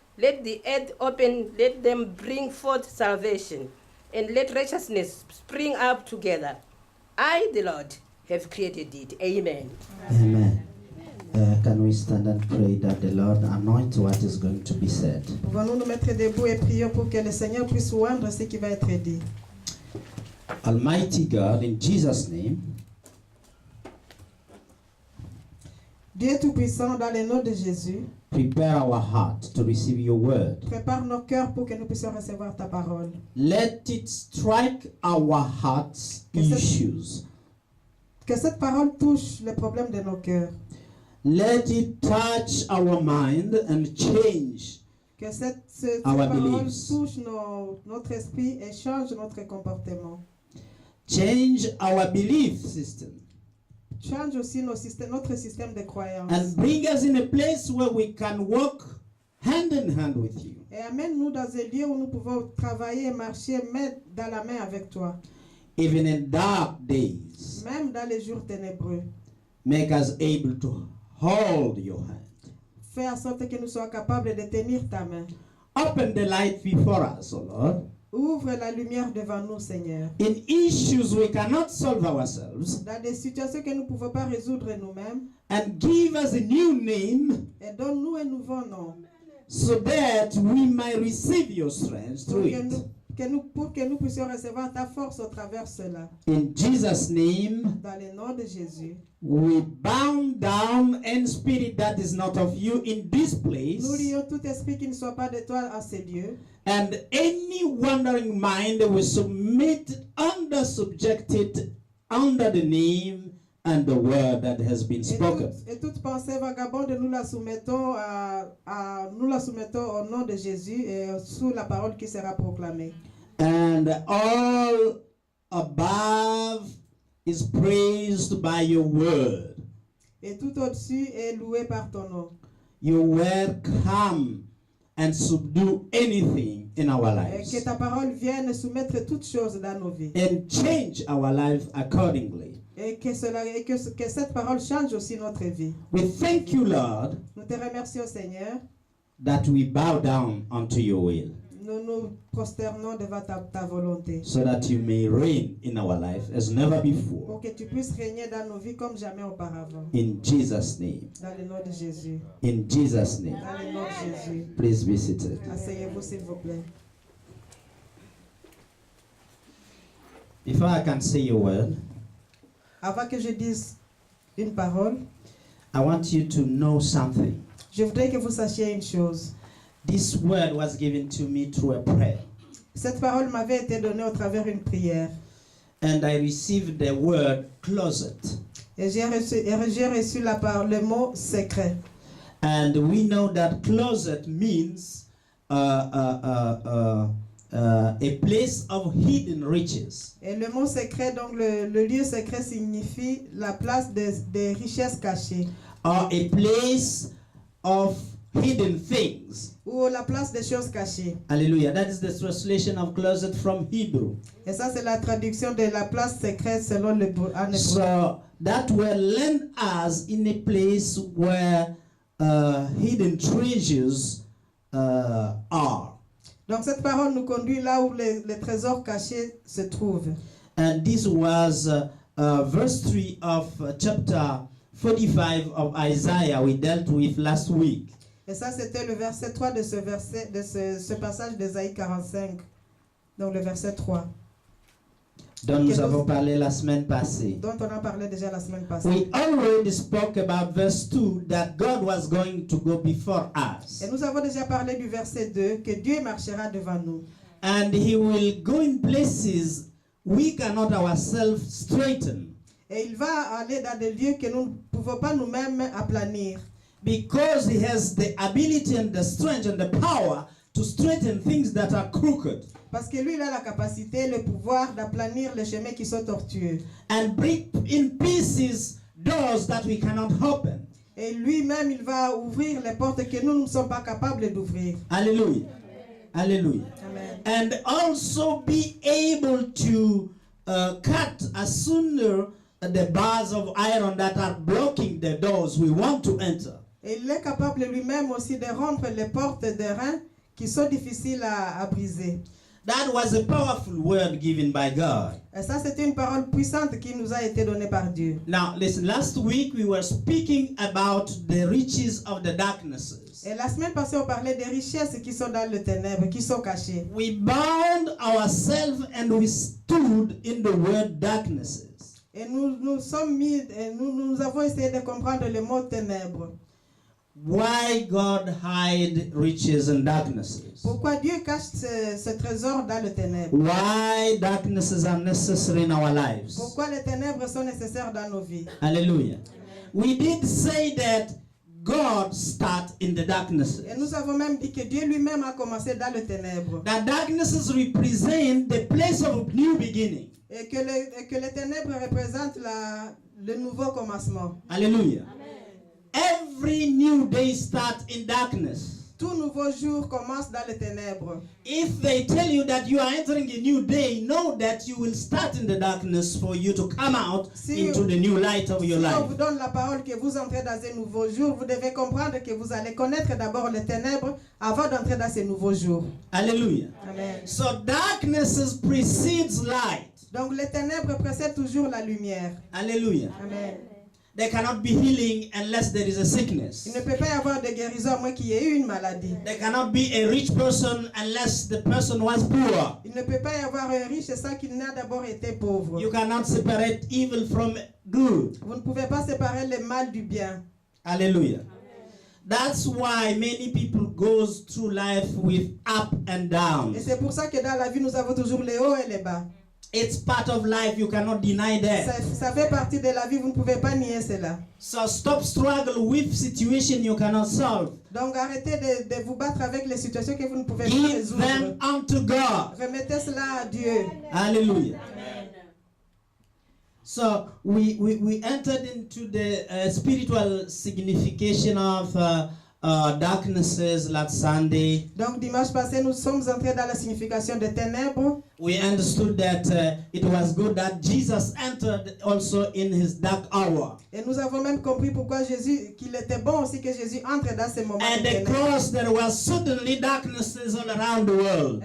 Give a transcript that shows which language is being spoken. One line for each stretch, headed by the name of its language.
English: Let the earth open, let them bring forth salvation, and let righteousness spring up together. I, the Lord, have created it. Amen. Amen. Can we stand and pray that the Lord anoint what is going to be said?
French: Pouvons-nous nous mettre debout et prier pour que le Seigneur puisse oindre ce qui va être dit.
English: Almighty God, in Jesus' name,
French: Dieu Tout-Puissant, dans le nom de Jésus,
English: prepare our heart to receive your word.
French: prépare nos cœurs pour que nous puissions recevoir ta parole.
English: Let it strike our hearts' issues.
French: Que cette parole touche les problèmes de nos cœurs.
English: Let it touch our mind and change
French: Que cette
English: our
French: parole
English: beliefs.
French: touche notre esprit et change notre comportement.
English: Change our belief system
French: Change aussi notre système de croyance.
English: and bring us in a place where we can walk hand in hand with you.
French: Et amène-nous dans un lieu où nous pouvons travailler et marcher main dans la main avec toi.
English: Even in dark days,
French: Même dans les jours ténébreux.
English: make us able to hold your hand.
French: Fais en sorte que nous soyons capables de tenir ta main.
English: Open the light before us, O Lord.
French: Ouvre la lumière devant nous, Seigneur.
English: In issues we cannot solve ourselves,
French: Dans des situations que nous ne pouvons pas résoudre nous-mêmes.
English: and give us a new name
French: Et donne-nous un nouveau nom.
English: so that we might receive your strength
French: Pour
English: through
French: que,
English: it.
French: pour que nous puissions recevoir ta force au travers cela.
English: In Jesus' name,
French: Dans le nom de Jésus.
English: we bound down any spirit that is not of you in this place,
French: Nous lions tout esprit qui ne soit pas de toi à ces lieux.
English: and any wandering mind we submit subjected under the name and the word that has been spoken.
French: Et toute pensée vagabonde, nous la soumettons au nom de Jésus et sous la parole qui sera proclamée.
English: And all above is praised by your word.
French: Et tout au-dessus est loué par ton nom.
English: Your word come and subdue anything in our
French: Et
English: lives
French: que ta parole vienne soumettre toutes choses dans nos vies.
English: and change our life accordingly.
French: Et que cette parole change aussi notre vie.
English: We thank you, Lord,
French: Nous te remercions, Seigneur.
English: that we bow down unto your will,
French: Nous nous prosternons devant ta volonté.
English: so that you may reign in our life as never before.
French: Pour que tu puisses régner dans nos vies comme jamais auparavant.
English: In Jesus' name.
French: Dans le nom de Jésus.
English: In Jesus' name.
French: Dans le nom de Jésus.
English: Please be seated.
French: Asseyez-vous, s'il vous plaît.
English: Before I can say your word,
French: Avant que je dise une parole,
English: I want you to know something.
French: je voudrais que vous sachiez une chose.
English: This word was given to me through a prayer,
French: Cette parole m'avait été donnée au travers d'une prière.
English: and I received the word closet.
French: Et j'ai reçu le mot secret.
English: And we know that closet means a place of hidden riches.
French: Et le mot secret, donc le lieu secret signifie la place des richesses cachées.
English: Or a place of hidden things.
French: Ou la place des choses cachées.
English: Hallelujah. That is the translation of closet from Hebrew.
French: Et ça, c'est la traduction de la place secrète selon le en hébreu.
English: So that word land us in a place where hidden treasures are.
French: Donc cette parole nous conduit là où les trésors cachés se trouvent.
English: And this was verse 3 of chapter 45 of Isaiah we dealt with last week.
French: Et ça, c'était le verset 3 de ce passage d'Ésaïe 45. Donc le verset 3. dont nous avons parlé la semaine passée. dont on a parlé déjà la semaine passée.
English: We already spoke about verse 2 that God was going to go before us.
French: Et nous avons déjà parlé du verset 2 que Dieu marchera devant nous.
English: And he will go in places we cannot ourselves straighten.
French: Et il va aller dans des lieux que nous ne pouvons pas nous-mêmes aplanir.
English: Because he has the ability and the strength and the power to straighten things that are crooked.
French: Parce que lui, il a la capacité, le pouvoir d'aplanir les chemins qui sont tortueux.
English: And break in pieces doors that we cannot open.
French: Et lui-même, il va ouvrir les portes que nous ne sommes pas capables d'ouvrir.
English: Hallelujah. Hallelujah. Amen. And also be able to cut asunder the bars of iron that are blocking the doors we want to enter.
French: Et il est capable lui-même aussi de rompre les portes d'airain qui sont difficiles à briser.
English: That was a powerful word given by God.
French: Et ça, c'était une parole puissante qui nous a été donnée par Dieu.
English: Now, listen, last week we were speaking about the riches of the darknesses.
French: Et la semaine passée, on parlait des richesses qui sont dans le ténèbre, qui sont cachées.
English: We bound ourselves and we stood in the word darknesses.
French: Et nous avons essayé de comprendre le mot ténèbres.
English: Why God hide riches and darknesses?
French: Pourquoi Dieu cache ce trésor dans le ténèbre?
English: Why darknesses are necessary in our lives?
French: Pourquoi les ténèbres sont nécessaires dans nos vies?
English: Hallelujah. We did say that God start in the darknesses.
French: Et nous avons même dit que Dieu lui-même a commencé dans le ténèbre.
English: The darknesses represent the place of new beginning.
French: Et que les ténèbres représentent le nouveau commencement.
English: Hallelujah. Every new day starts in darkness.
French: Tout nouveau jour commence dans les ténèbres.
English: If they tell you that you are entering a new day, know that you will start in the darkness for you to come out into the new light of your
French: Si on
English: life.
French: vous donne la parole que vous entrez dans un nouveau jour, vous devez comprendre que vous allez connaître d'abord les ténèbres avant d'entrer dans ce nouveau jour.
English: Hallelujah. Amen. So darknesses precedes light.
French: Donc les ténèbres précèdent toujours la lumière.
English: Hallelujah. Amen. There cannot be healing unless there is a sickness.
French: Il ne peut pas y avoir de guérison à moins qu'il y ait eu une maladie.
English: There cannot be a rich person unless the person was poor.
French: Il ne peut pas y avoir un riche sans qu'il n'a d'abord été pauvre.
English: You cannot separate evil from good.
French: Vous ne pouvez pas séparer le mal du bien.
English: Hallelujah. That's why many people goes through life with up and down.
French: Et c'est pour ça que dans la vie, nous avons toujours les hauts et les bas.
English: It's part of life, you cannot deny that.
French: Ça fait partie de la vie, vous ne pouvez pas nier cela.
English: So stop struggle with situation you cannot solve.
French: Donc arrêtez de vous battre avec les situations que vous ne pouvez pas
English: Give
French: résoudre.
English: them unto God.
French: Remettez cela à Dieu.
English: Hallelujah. So we entered into the spiritual signification of darknesses last Sunday.
French: Donc dimanche passé, nous sommes entrés dans la signification des ténèbres.
English: We understood that it was good that Jesus entered also in his dark hour.
French: Et nous avons même compris pourquoi qu'il était bon aussi que Jésus entre dans ces moments
English: At
French: de
English: the
French: ténèbres.
English: cross there was suddenly darknesses all around the world.